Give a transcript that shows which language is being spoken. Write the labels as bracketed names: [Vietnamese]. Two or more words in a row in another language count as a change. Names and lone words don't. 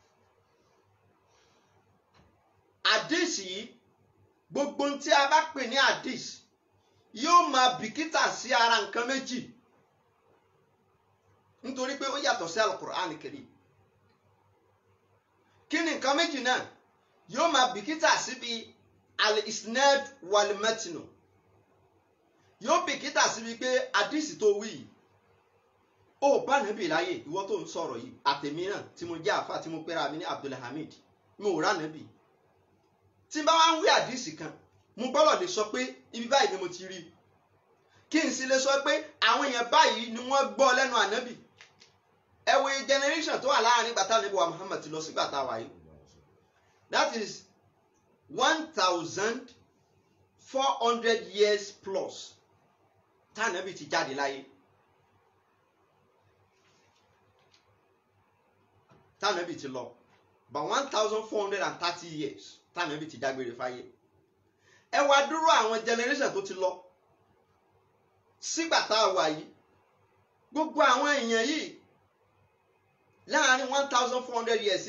[Yoruba] hadith yìí gbogbo tí a bá pè ní hadith yóò máa bìkítà sí ara nǹkan méjì nítorí pé ó yàtọ̀ sí al-Qur'an Karim. kí ni nǹkan méjì náà yóò máa bìkítà síbi [Arabic] الإسناد والمتن [Yoruba] yóò bìkítà síbi pé hadith tó wí yìí ó bá nàbì láyé ìwọ tó ń sọ̀rọ̀ yìí àtẹ̀mí náà tí mo jẹ́ àfa tí mo pẹ́ra mi ní Abdulhamid mo ò rà nàbì tí n bá wá ń wí àdìsí kan mo gbọ́dọ̀ lè sọ pé ibi báyìí ni mo ti rí kí n sì lè sọ pé àwọn èèyàn báyìí ni wọ́n gbọ́ lẹ́nu ànábì ẹ wo generation tó wà láàrin gbàtà ànábì wa Muhammad ti lọ sí gbàtà wáyé [English] that is 1400 years plus [Yoruba] tá ànábì ti jáde láyé. Tànàbì ti lọ but 1430 years tànàbì ti dágbére fáyé ẹ wá dúró àwọn generation tó ti lọ sígbà tá a wà yìí gbogbo àwọn èèyàn yìí láàrin 1400 years